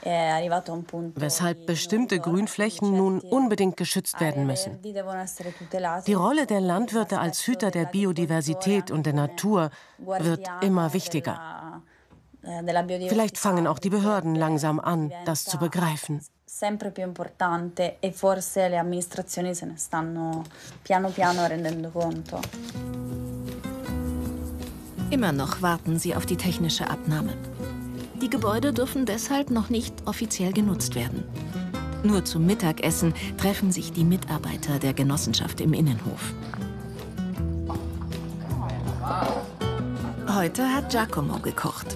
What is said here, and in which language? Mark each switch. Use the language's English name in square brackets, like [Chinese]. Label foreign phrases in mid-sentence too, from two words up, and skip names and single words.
[German] weshalb bestimmte Grünflächen nun unbedingt geschützt werden müssen. Die Rolle der Landwirte als Hüter der Biodiversität und der Natur wird immer wichtiger. Vielleicht fangen auch die Behörden langsam an, das zu begreifen. [Italian] Sempre più importante e forse le amministrazioni se ne stanno piano piano rendendo conto. [German] Immer noch warten sie auf die technische Abnahme. Die Gebäude dürfen deshalb noch nicht offiziell genutzt werden. Nur zum Mittagessen treffen sich die Mitarbeiter der Genossenschaft im Innenhof. Heute hat Giacomo gekocht.